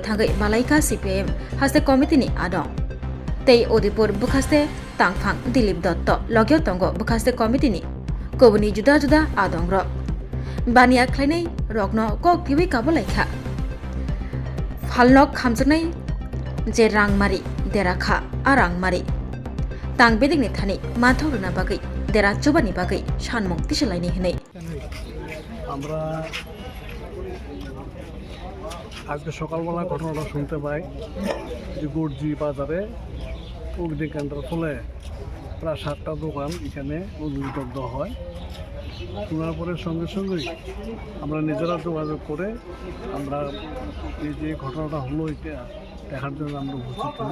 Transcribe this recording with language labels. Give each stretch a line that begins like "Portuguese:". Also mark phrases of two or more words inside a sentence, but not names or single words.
Kok Borok: थांगै मालाइका CPM हास्ते कमिटिनि आदं तै अदिपुर बुखास्ते तांफां दिलीप दत्त लग्यो तंगो बुखास्ते कमिटिनि कबुनि जुदा जुदा आदं र बानिया ख्लाइनाय रगनो कक टिवि काबो लायखा फालनो खामजोंनाय जे रांमारि देराखा आरांमारि तां बेदिगनि थानि माथौरना बागै देरा चुबानि बागै सानमं तिसलायनि हनै
Bangla: আমরা আজকে সকালবেলা ঘটনাটা শুনতে পাই যে গর্জি বাজারে অগ্নিকাণ্ডের ফলে প্রায় 7টা দোকান এখানে অগ্নিদগ্ধ হয়। শোনার পরে সঙ্গে সঙ্গেই আমরা নিজেরা যোগাযোগ করে আমরা এই যে ঘটনাটা হলো এটা দেখার জন্য আমরা উপস্থিত হই।